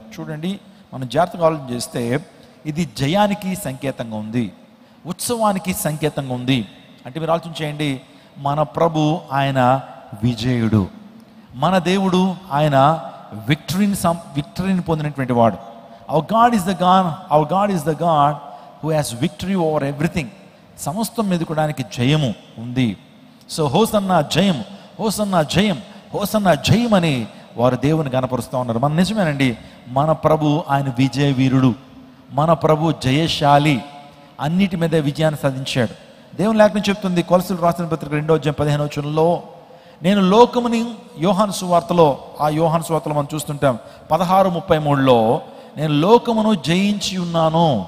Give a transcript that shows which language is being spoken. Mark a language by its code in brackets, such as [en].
[te] చూడండి, మనం జాగ్రత్తగా ఆలోచన చేస్తే ఇది జయానికి సంకేతంగా ఉంది, ఉత్సవానికి సంకేతంగా ఉంది. అంటే మీరు ఆలోచన చేయండి, మన ప్రభు ఆయన విజయుడు, మన దేవుడు ఆయన విక్టరీని పొందినటువంటి వాడు. [en] Our God is the God who has victory over everything. [te] సమస్తం మీదకోవడానికి జయము ఉంది. సో హోసన్నా జయం, హోసన్నా జయం, హోసన్నా జయం అని వారు దేవుని కనపరుస్తూ ఉన్నారు. మన నిజమేనండి, మన ప్రభు ఆయన విజయ వీరుడు, మన ప్రభు జయశాలి, అన్నిటి మీద విజయాన్ని సాధించాడు. దేవుని లేఖనం చెప్తుంది, కొలసీలు రాసిన పత్రిక 2:15 నేను లోకముని, యోహాను సువార్తలో మనం చూస్తుంటాం 16:33 నేను లోకమును జయించి ఉన్నాను.